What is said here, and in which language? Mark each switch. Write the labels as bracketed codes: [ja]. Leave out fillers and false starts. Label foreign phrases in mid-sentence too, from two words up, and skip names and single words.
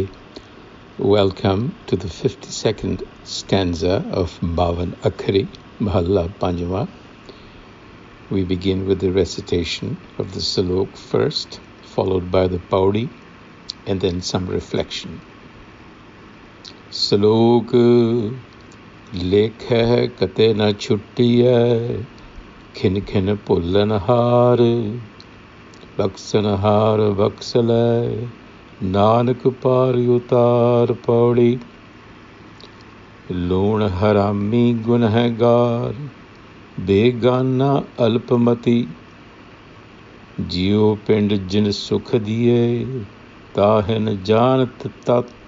[en] Welcome to the 52nd stanza of Bavan Akhari, Mahalla Panjwa. We begin with the recitation of the Salok first, followed by the Paudi, and then some reflection. [pa] ਸਲੋਕੁ ਲੇਖੈ ਕਤਹਿ ਨ ਛੂਟੀਐ ਖਿਨੁ ਖਿਨੁ ਭੂਲਨਹਾਰ ਬਖਸਨਹਾਰ ਬਖਸਿ ਲੈ, ਨਾਨਕ ਪਾਰਿ ਉਤਾਰ ਪਉੜੀ, ਲੂਣ ਹਰਾਮੀ ਗੁਨਹਗਾਰ ਬੇਗਾਨਾ ਅਲਪ ਮਤਿ ਜੀਉ ਪਿੰਡੁ ਜਿਨਿ ਸੁਖ ਦੀਏ ਤਾਹਿ ਜਾਨਤ ਤਤ,